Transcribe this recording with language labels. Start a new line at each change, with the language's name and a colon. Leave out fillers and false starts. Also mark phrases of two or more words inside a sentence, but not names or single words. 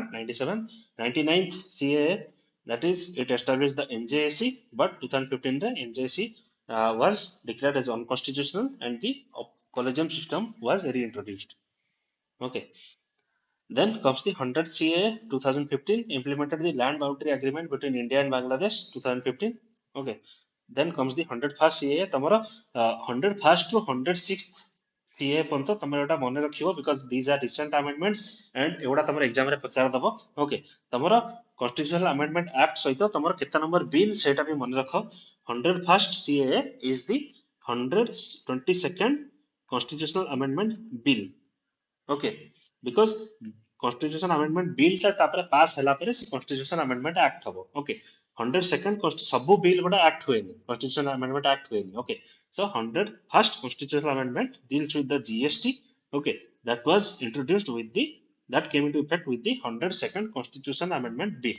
English: 97, 99th CAA, that is, it established the NJSC, but 2015 the NJSC was declared as unconstitutional and the collegium system was reintroduced. Okay. Then comes the 100 CAA 2015, implemented the land boundary agreement between India and Bangladesh 2015. Okay. Then comes the 101st CAA. तमरो 101st to 106th CAA
Odia: ପର୍ଯ୍ୟନ୍ତ ତମର ଏଟା ମନେ ରଖିଓ
English: because these are recent amendments and
Odia: ଏଗୁଡ଼ା ତମର ଏକ୍ଜାମ ରେ ପଚାର ଦବ.
English: Okay.
Odia: ତମର
English: Constitutional Amendment Act
Odia: ସହିତ ତମର କେତେ ନମ୍ବର ବିଲ ସେଟା ଭି ମନେ ରଖ.
English: 101st CAA is the 122nd Constitutional Amendment Bill. Okay, because constitution amendment bill
Odia: ଟା ତାପରେ ପାସ ହେଲା ପରେ ସେ
English: constitution amendment act हबो.
Odia: Okay, 102nd ସବୁ bill ଗୋଟା act ହୁଏନି,
English: constitutional amendment act
Odia: ହୁଏନି.
English: Okay, so 101st constitutional amendment deals with the GST. Okay, that was introduced with the that came into effect with the 102nd constitution amendment bill.